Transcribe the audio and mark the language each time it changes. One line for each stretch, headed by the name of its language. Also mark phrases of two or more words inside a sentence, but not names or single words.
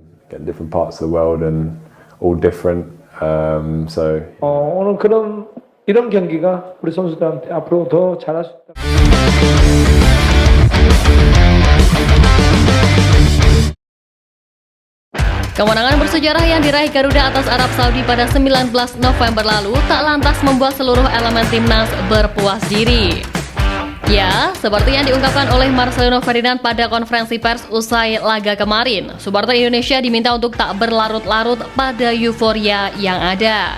English: get different parts of the world and all different. So
Korean: 오늘 이런 경기가 우리 선수들한테 앞으로 더 잘할 수 있다.
Indonesian: Kemenangan bersejarah yang diraih Garuda atas Arab Saudi pada 19 November lalu tak lantas membuat seluruh elemen timnas berpuas diri. Ya, seperti yang diungkapkan oleh Marcelino Ferdinand pada konferensi pers usai laga kemarin, supporter Indonesia diminta untuk tak berlarut-larut pada euforia yang ada.